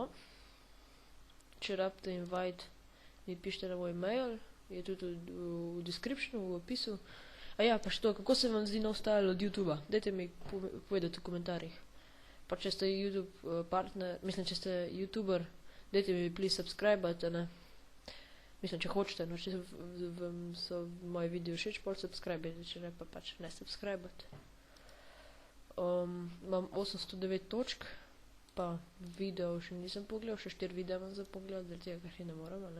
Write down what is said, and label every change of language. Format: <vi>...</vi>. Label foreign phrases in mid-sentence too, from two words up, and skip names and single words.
<sl>Če rabite invite, mi pišite na moj mail, je tudi v descriptionu, v opisu. A ja, pa še to, kako se vam zdi nov style od YouTubea? Dajte mi povedati v komentarjih. Pa če ste YouTube partner, mislim, če ste YouTuber, dajte mi please subscribe-ate, ne? Mislim, če hočete, no, če vam so moji video všeč, pol subscribe-ate, če ne, pa pač ne subscribe-ate. Imam 809 točk, pa video še nisem pogledal, še 4 videa imam za pogled, zaradi tega, ker jih ne moram, ne?</sl>